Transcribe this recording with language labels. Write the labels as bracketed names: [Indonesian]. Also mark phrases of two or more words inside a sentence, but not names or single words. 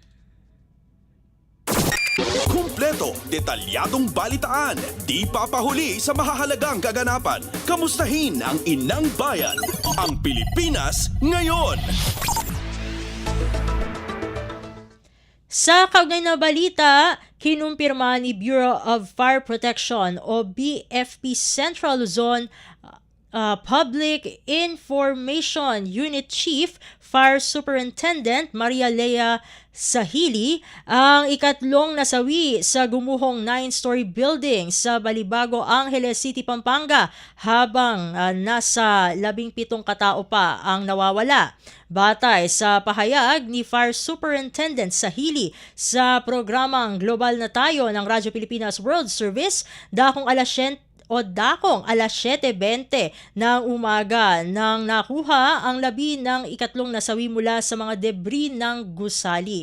[Filipino] Kumpleto, detalyadong balitaan, di papahuli sa mahahalagang kaganapan. Kamustahin ang inang bayan, ang Pilipinas ngayon. Sa kaugnay na balita, kinumpirma ni Bureau of Fire Protection o BFP Central Luzon Public Information Unit Chief Fire Superintendent Maria Lea Sahili ang ikatlong nasawi sa gumuhong 9-story building sa Balibago, Angeles City, Pampanga habang nasa 17 katao pa ang nawawala. Batay sa pahayag ni Fire Superintendent Sahili sa programang Global na Tayo ng Radyo Pilipinas World Service, dakong alas 7:20 ng umaga nang nakuha ang labi ng ikatlong nasawi mula sa mga debris ng gusali.